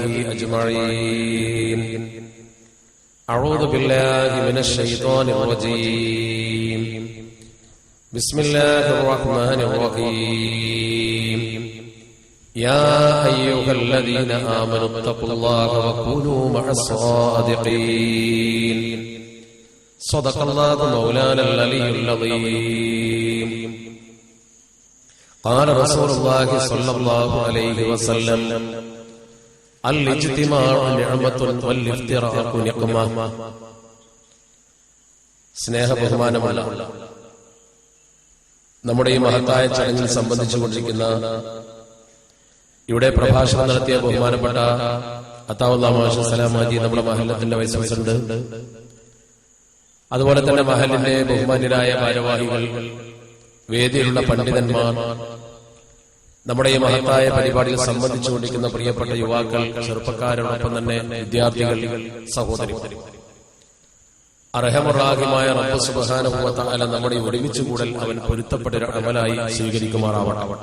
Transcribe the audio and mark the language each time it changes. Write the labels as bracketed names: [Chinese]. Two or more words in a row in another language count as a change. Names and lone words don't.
[Arabic] أجمعين أعوذ بالله من الشيطان الرجيم بسم الله الرحمن الرحيم يا أيها الذين آمنوا اتقوا الله وكونوا مع الصادقين صدق الله مولانا العلي العظيم قال رسول الله صلى الله عليه وسلم الاجتماع نعمة والافتراق نقمة. [Malayalam] സ്നേഹ ബഹുമാനമുള്ള നമ്മുടെ ഈ മഹത്തായ ചടങ്ങിൽ സംബന്ധിച്ചുകൊണ്ടിരിക്കുന്ന ഇവിടെ പ്രഭാഷണം നടത്തിയ ബഹുമാനപ്പെട്ട അത്താവുല്ലാ മാഷ് സലാമാജി നമ്മുടെ മഹല്ലത്തിന്റെ വൈസ് പ്രസിഡന്റ്, അതുപോലെ തന്നെ മഹലിന്റെ ബഹുമാന്യരായ ഭാരവാഹികൾ, വേദിയിലുള്ള പണ്ഡിതന്മാർ, നമ്മുടെ ഈ മഹത്തായ പരിപാടിയിൽ സംബന്ധിച്ചുകൊണ്ടിരിക്കുന്ന പ്രിയപ്പെട്ട യുവാക്കൾ, ചെറുപ്പക്കാരോടൊപ്പം തന്നെ വിദ്യാർത്ഥികൾ, സഹോദരിമാർ, അർഹമുറാഹിമായ റബ്ബ് [Arabic] سبحانه و تعالى [Malayalam] നമ്മുടെ ഒരുമിച്ച് കൂടൽ അവൻ പൊരുത്തപ്പെട്ട ഒരു അമലായി സ്വീകരിക്കുമാറാവട്ടെ.